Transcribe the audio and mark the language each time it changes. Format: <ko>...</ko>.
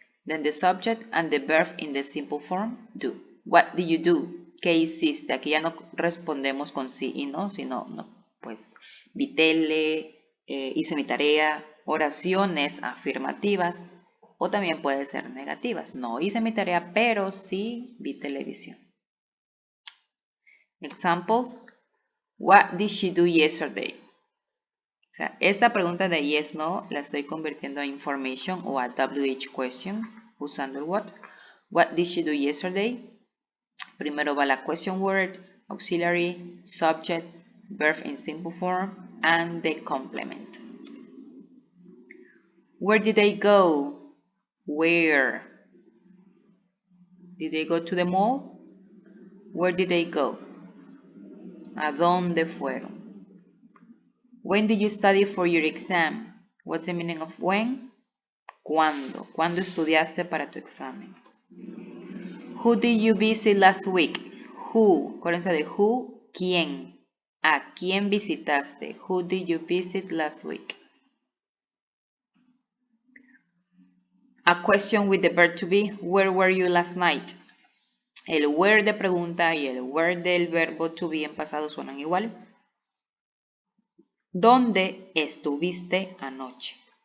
<en>Then the subject and the verb in the simple form, do. What did you do?</en> <es>¿Qué hiciste? Aquí ya no respondemos con sí y no, sino no, pues vi tele, hice mi tarea, oraciones afirmativas o también puede ser negativas. No hice mi tarea, pero sí vi televisión.</es> <en>Examples. What did she do yesterday?</en> <es>O sea, esta pregunta de yes, no, la estoy convirtiendo a information o a WH question usando el what.</es> <en>What did she do yesterday?</en> <es>Primero va la</es> <en>question word, auxiliary, subject, verb in simple form, and the complement. Where did they go? Where? Did they go to the mall? Where did they go?</en> <es>¿A dónde fueron?</es> <en>When did you study for your exam? What's the meaning of when?</en> <es>¿Cuándo? ¿Cuándo estudiaste para tu examen?</es> <en>Who did you visit last week? Who.</en> <es>Acuérdense de who, quién. ¿A quién visitaste?</es> <en>Who did you visit last week? A question with the verb to be. Where were you last night?</en> <es>El where de pregunta y el where del verbo to be en pasado suenan igual. ¿Dónde estuviste anoche?</es>